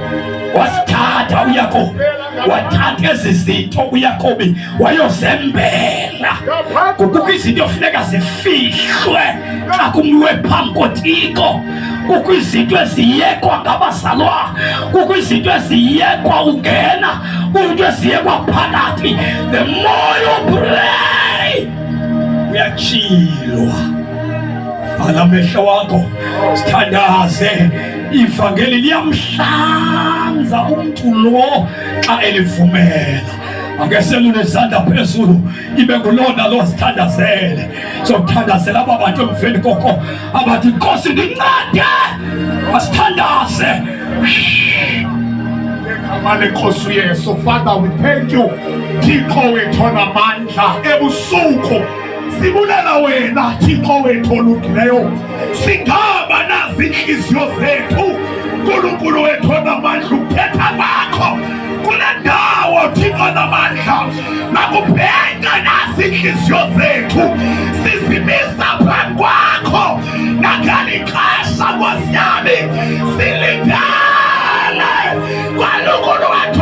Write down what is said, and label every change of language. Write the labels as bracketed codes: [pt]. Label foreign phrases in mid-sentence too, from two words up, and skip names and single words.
[xh] wasithatha uYakobi wathatha ezi zinto uYakobi wayozembela kukho izinto efuneka zifihlwe xa kumnwe phambi koThixo kukho izinto eziyekwa ngabazalwa kukho izinto eziyekwa ungena kukho izinto eziyekwa phakathi [en] the more you pray [xh] uyatshilwa vala amehlo wakho sithandaze ivangeli liyamhlanza umntu lo xa elivumela angeselule izandla phezulu ibe ngulona lo sithandazele sokuthandazela aba bantu emveni koko abathi Nkosi ndincede asithandaze Amale Nkosi uYesu. [en] Father, we thank you [xh] Thixo wethu onamandla ebusuku sibulela wena Thixo wethu olungileyo sigaba nazi inhliziyo zethu uNkulunkulu wethu onamandla ukuthetha kwakho kule ndawo Thixo onamandla makubheka nazi inhliziyo zethu sizimisa phambi kwakho nakali xesha Nkosi yami silindele kwaNkulunkulu wethu